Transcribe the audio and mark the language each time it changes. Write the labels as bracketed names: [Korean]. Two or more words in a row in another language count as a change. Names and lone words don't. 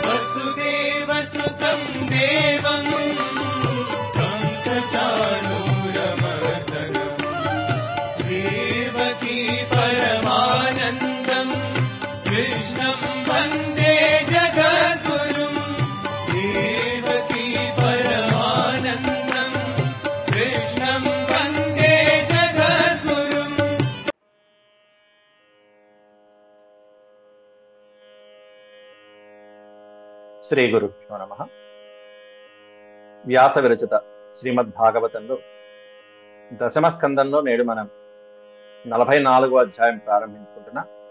[Sanskrit] वसुदेवसुतं देवं कंसचाणूरमर्दनं देवकी परमानन्दं कृष्णं वन्दे जगद्गुरुं देवकी परमानन्दं कृष्णं वन्दे जगद्गुरुम् శ్రీ గురుభ్యో నమః. [Telugu] వ్యాస విరచిత శ్రీమద్భాగవతంలో దశమ స్కందంలో నేడు మనం 44వ అధ్యాయం ప్రారంభించుకుంటున్నాం.